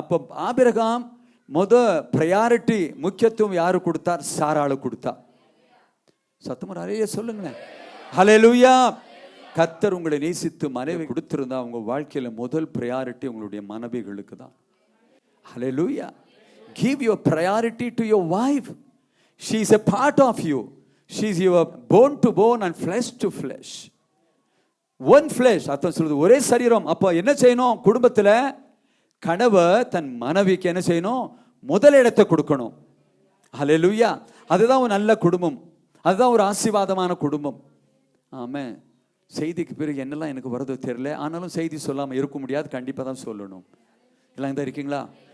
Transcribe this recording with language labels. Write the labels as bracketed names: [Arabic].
[Tamil] அப்ப Abraham priority முக்கியத்துவம் யாரு கொடுத்தார்? சாராளு கொடுத்தார். சத்தமா ஹல்லேலூயா சொல்லுங்களேன். ஹல்லேலூயா. கர்த்தர் உங்களை நேசித்து மனைவி கொடுத்திருந்தா உங்க வாழ்க்கையில முதல் பிரையாரிட்டி உங்களுடைய மனைவிகளுக்கு தான். ஹல்லேலூயா. [English] Give your priority to your wife. She is a part of you. She is your bone to bone and flesh to flesh. One flesh. [Tamil] அதான் சொல்றது ஒரே சரீரம். அப்ப என்ன செய்யணும்? குடும்பத்துல கணவர் தன் மனைவிக்கு என்ன செய்யணும்? முதல் இடத்தை கொடுக்கணும். ஹல்லேலூயா. அதுதான் ஒரு நல்ல குடும்பம், அதுதான் ஒரு ஆசீர்வாதமான குடும்பம். ஆமென். செய்திக்கு பிறகு என்னெல்லாம் எனக்கு வருதோ தெரியல, ஆனாலும் செய்தி சொல்லாமல் இருக்க முடியாது, கண்டிப்பாக தான் சொல்லணும். எல்லாம் தான் இருக்கீங்களா?